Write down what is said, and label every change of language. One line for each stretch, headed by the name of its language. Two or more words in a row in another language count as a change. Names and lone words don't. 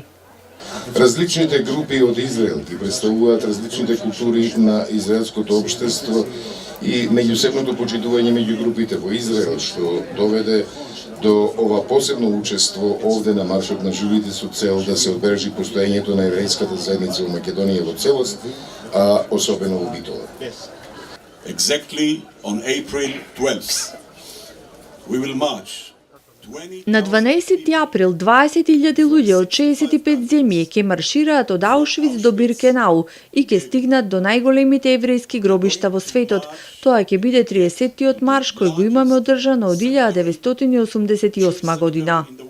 Macedonian: Различните групи од Израел ги представуваат различните култури на израелското општество и меѓусебното почитување меѓу групите во Израел, што доведе до ова посебно учество овде на Маршот на живите со цел да се одбележи постоењето на еврејската заедница во Македонија во целост, а особено во Битола.
English: Exactly on April 12th, we will march.
Macedonian: На 12 април 20.000 луѓе од 65 земји ќе маршираат од Аушвиц до Биркенау и ќе стигнат до најголемите еврејски гробишта во светот. Тоа ќе биде 30-тиот марш кој го имаме одржано од 1988 година.